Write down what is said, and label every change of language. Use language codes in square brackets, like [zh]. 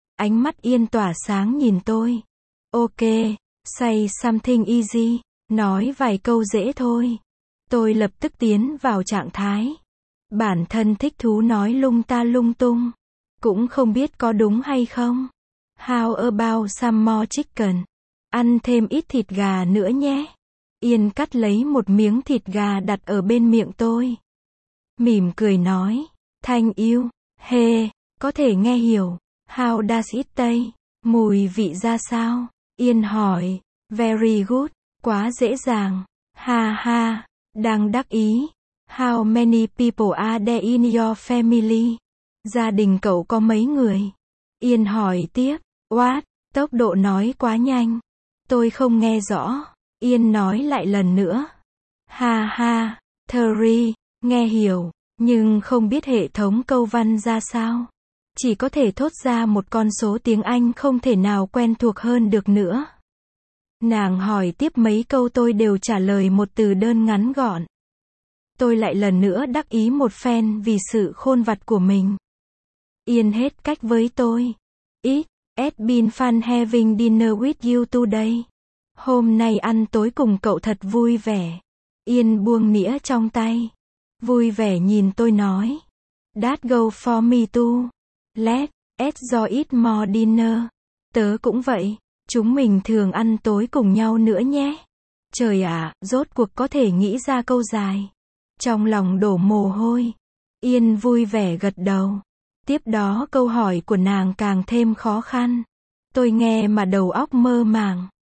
[vi] Ánh mắt Yên tỏa sáng nhìn tôi. [en] Ok, say something easy. [vi] Nói vài câu dễ thôi. Tôi lập tức tiến vào trạng thái. Bản thân thích thú nói lung ta lung tung. Cũng không biết có đúng hay không. [en] How about some more chicken? [vi] Ăn thêm ít thịt gà nữa nhé. Yên cắt lấy một miếng thịt gà đặt ở bên miệng tôi. Mỉm cười nói. [en] Thank you. [vi] Hê, có thể nghe hiểu. [en] How does it taste? [vi] Mùi vị ra sao? Yên hỏi. [en] Very good. [vi] Quá dễ dàng. Ha ha. Đang đắc ý. [en] How many people are there in your family? [vi] Gia đình cậu có mấy người? Yên hỏi tiếp. What? Tốc độ nói quá nhanh. Tôi không nghe rõ. Yên nói lại lần nữa. Ha ha. Three. Nghe hiểu. Nhưng không biết hệ thống câu văn ra sao. Chỉ có thể thốt ra một con số tiếng Anh không thể nào quen thuộc hơn được nữa. Nàng hỏi tiếp mấy câu tôi đều trả lời một từ đơn ngắn gọn. Tôi lại lần nữa đắc ý một phen vì sự khôn vặt của mình. Yên hết cách với tôi. [en] It's been fun having dinner with you today. [vi] Hôm nay ăn tối cùng cậu thật vui vẻ. Yên buông nĩa trong tay. Vui vẻ nhìn tôi nói. [en] That go for me too. Let's enjoy it more dinner. [vi] Tớ cũng vậy. Chúng mình thường ăn tối cùng nhau nữa nhé. Trời ạ, rốt cuộc có thể nghĩ ra câu dài. Trong lòng đổ mồ hôi. Yên vui vẻ gật đầu. Tiếp đó câu hỏi của nàng càng thêm khó khăn. Tôi nghe mà đầu óc mơ màng.